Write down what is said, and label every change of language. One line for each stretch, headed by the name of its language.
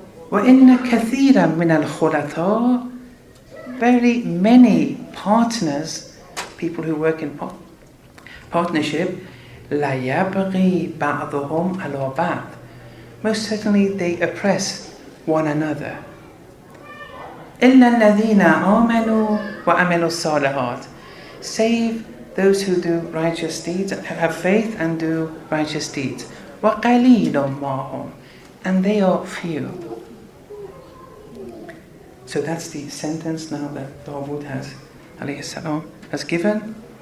Arabic: وَإِنَّ كَثِيرًا مِنَ الْخُلَطَاءِ.
English: Very many partners, people who work in partnership,
Arabic: لَا يَبْغِي بَعْضُهُمْ عَلَى بَعْضٍ.
English: Most certainly they oppress one another.
Arabic: إِلَّا الَّذِينَ آمَنُوا وَعَمِلُوا الصَّالِحَاتِ. Save
English: those who do righteous deeds, have faith and do righteous deeds.
Arabic: وَقَلِيلٌ مَا هُمْ,
English: and they are few. So that's the sentence now that Dawood has, alayhi salam, has given.